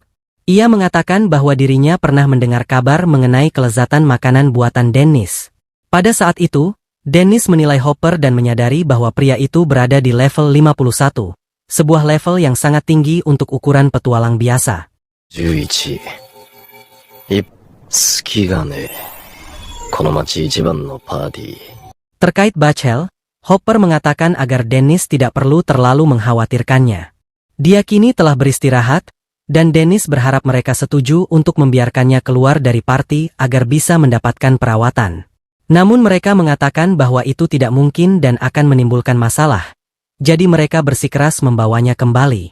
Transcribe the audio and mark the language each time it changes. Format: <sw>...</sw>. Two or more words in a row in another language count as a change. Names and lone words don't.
<id>Ia mengatakan bahwa dirinya pernah mendengar kabar mengenai kelezatan makanan buatan Dennis. Pada saat itu, Dennis menilai Hopper dan menyadari bahwa pria itu berada di level 51, sebuah level yang sangat tinggi untuk ukuran petualang biasa.</id> <ja>11 隙がねえ。この町一番のパーティー。</ja> <id>Terkait Bachel, Hopper mengatakan agar Dennis tidak perlu terlalu mengkhawatirkannya. Dia kini telah beristirahat, dan Dennis berharap mereka setuju untuk membiarkannya keluar dari party agar bisa mendapatkan perawatan. Namun mereka mengatakan bahwa itu tidak mungkin dan akan menimbulkan masalah, jadi mereka bersikeras membawanya kembali.</id>